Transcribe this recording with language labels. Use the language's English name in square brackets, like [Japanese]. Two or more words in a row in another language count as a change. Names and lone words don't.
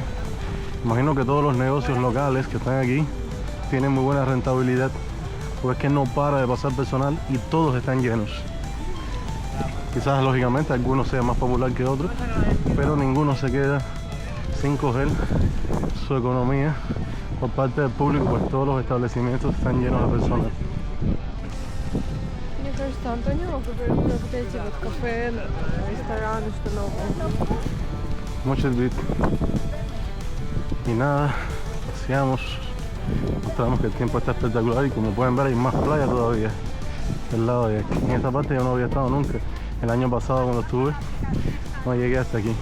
[Spanish] Imagino que todos los negocios locales que están aquí tienen muy buena rentabilidad, pues es que no para de pasar personal y todos están llenos. Quizás lógicamente algunos sean más popular que otros, pero ninguno se queda sin coger su economía por parte del público, pues todos los establecimientos están llenos de personas. [Russian] Мне кажется, Антонио говорит про вот эти вот кафе, рестораны, что новые. [Spanish] Mucho bit. Y nada, paseamos, mostramos que el tiempo está espectacular y como pueden ver hay más playa todavía del lado de aquí. En esta parte yo no había estado nunca. El año pasado cuando estuve no llegué hasta aquí.